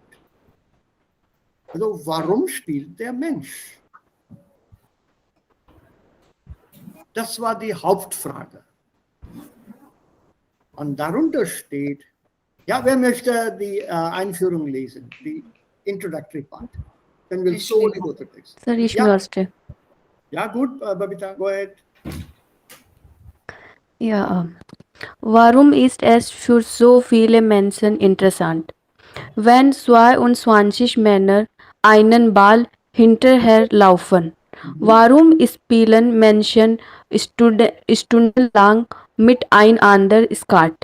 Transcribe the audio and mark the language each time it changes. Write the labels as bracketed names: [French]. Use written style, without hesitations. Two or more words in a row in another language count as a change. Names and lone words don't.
[German] Also warum spielt der Mensch? Das war die Hauptfrage. Und darunter steht, ja, wer möchte die Einführung lesen, die [English] Introductory part? Then we'll slowly go through this. Sir, [German] ich Ja. möchte. Ja, gut, [English] Babita, go ahead. [German] Ja, warum ist es für so viele Menschen interessant? Wenn 22 Männer einen Ball hinterherlaufen, warum spielen Menschen stundenlang mit ein ander Skat.